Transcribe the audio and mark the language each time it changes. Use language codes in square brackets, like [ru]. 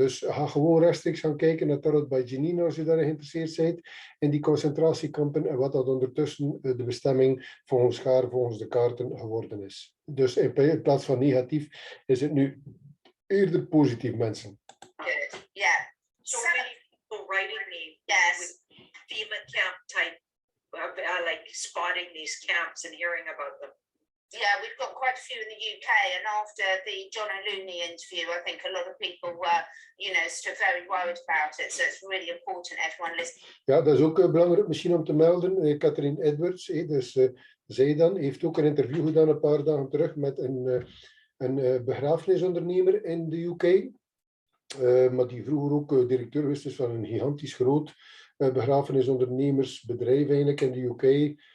[nl] Dus ga gewoon rechtstreeks gaan kijken naar Tarot by Janine als je daarin geïnteresseerd bent. In die concentratiekampen en wat dat ondertussen de bestemming volgens de kaarten geworden is. Dus in plaats van negatief is het nu eerder positief, mensen. [en] Good, yeah. So many people writing me with FEMA camp type, like spotting these camps and hearing about them. Yeah, we've got quite a few in the UK, and after the John O'Looney interview, I think a lot of people were, still very worried about it. So it's really important everyone listening. [nl] Ja, dat is ook belangrijk misschien om te melden. Catherine Edwards, dus zij dan, heeft ook een interview gedaan een paar dagen terug met een begrafenisondernemer in de UK. Maar die vroeger ook directeur geweest is van een gigantisch groot begrafenisondernemersbedrijf eigenlijk in de UK.